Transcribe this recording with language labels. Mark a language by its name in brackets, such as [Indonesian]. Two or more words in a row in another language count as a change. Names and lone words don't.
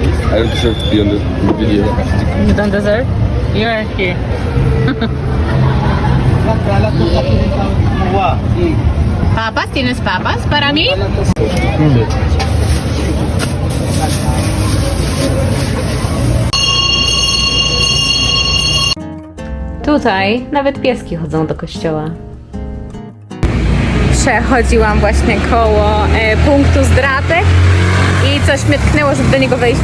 [English] I don't deserve to be on the video. You don't deserve? You're here. [Spanish] Papas, ¿tienes papas para mí? [Polish] Tutaj nawet pieski chodzą do kościoła. Przechodziłam właśnie koło punktu Zdratek i coś mnie tknęło, żeby do niego wejść.